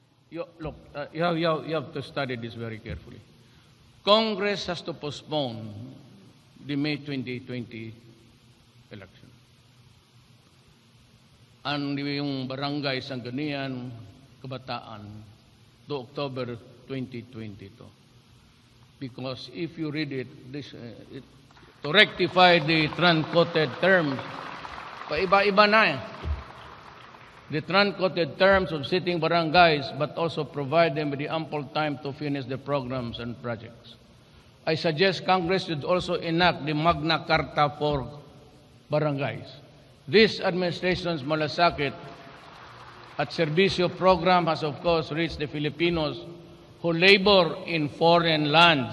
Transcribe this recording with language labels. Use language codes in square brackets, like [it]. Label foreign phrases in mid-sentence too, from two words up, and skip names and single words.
[en] look, you have to study this very carefully. Congress has to postpone the May 2020 election. [tl] Ang yung [en] barangay Sangguniang Kabataan to October 2022. Because if you read it, to rectify the truncated terms, [tl] paiba-iba na eh. [en] The truncated terms of sitting barangays, but also provide them with the ample time to finish the programs and projects. I suggest Congress should also enact the Magna Carta for barangays. This administration's malasakit at Servicio program has of course reached the Filipinos who labor in foreign lands.